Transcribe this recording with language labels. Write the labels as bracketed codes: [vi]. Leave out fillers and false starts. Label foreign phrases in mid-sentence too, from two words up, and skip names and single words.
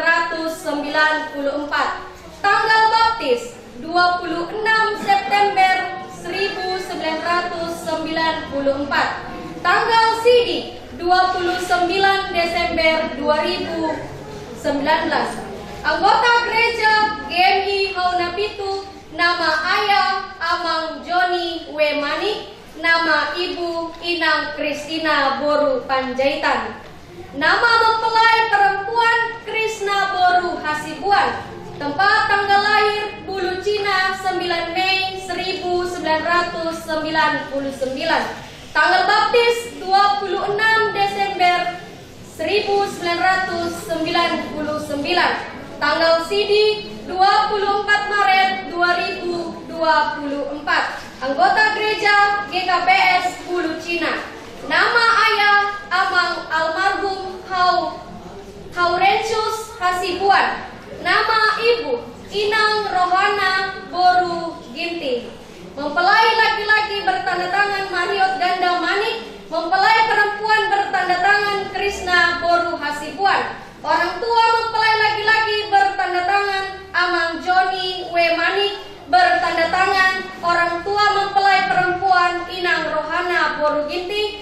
[id] tanggal baptis 26 September 1994, tanggal sidi 29 Desember 2019. Anggota gereja GMI Haunapitu, nama ayah Amang Joni W. Manik. Nama Ibu Inang Kristina Boru Panjaitan. Nama mempelai perempuan Krisna Boru Hasibuan. Tempat tanggal lahir Bulu Cina 9 Mei 1999. Tanggal baptis 26 Desember 1999. Tanggal sidi 24 Maret 2024. Anggota gereja GKPS Bulu Cina. Nama ayah Amang almarhum Haurencius Hasibuan. Nama ibu Inang Rohana Boru Ginting. Mempelai laki-laki bertanda tangan Mariot Ganda Manik. Mempelai perempuan bertanda tangan Krisna Boru Hasibuan. Orang tua mempelai laki-laki bertanda tangan Amang Joni W. Manik. Bertanda tangan orang tua mempelai perempuan Inang Rohana Boru Ginting.